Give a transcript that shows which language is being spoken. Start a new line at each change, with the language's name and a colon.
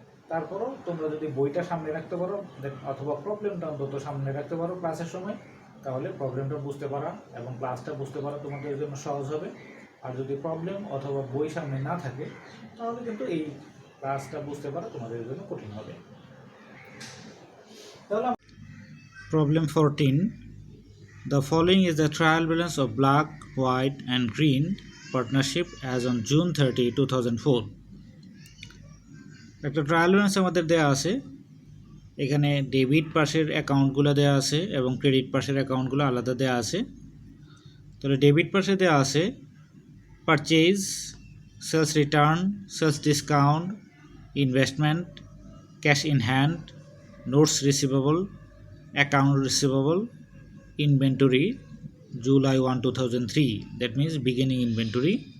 Bangla: তারপরও তোমরা যদি বইটা সামনে রাখতে পারো অথবা প্রবলেমটা অন্তত সামনে রাখতে পারো ক্লাসের সময়, তাহলে প্রবলেমটা বুঝতে পারা এবং ক্লাসটা বুঝতে পারা তোমাদের জন্য সহজ হবে। আর যদি প্রবলেম অথবা বই সামনে না থাকে তাহলে কিন্তু এই ক্লাসটা বুঝতে পারা তোমাদের জন্য কঠিন হবে।
English: তাহলে Problem 14. The following is the trial balance of black, white and green partnership as on June 30, 2004.
Bangla: একটা ট্রায়াল ব্যালেন্স আমাদের দেওয়া আছে, এখানে ডেবিট পাশের অ্যাকাউন্টগুলো দেওয়া আছে এবং ক্রেডিট পাশের অ্যাকাউন্টগুলো আলাদা দেওয়া আছে। তাহলে ডেবিট পাশে দেওয়া আছে purchase, sales return, sales discount, investment, cash in hand, notes receivable, account receivable, inventory July 1, 2003, that means beginning inventory।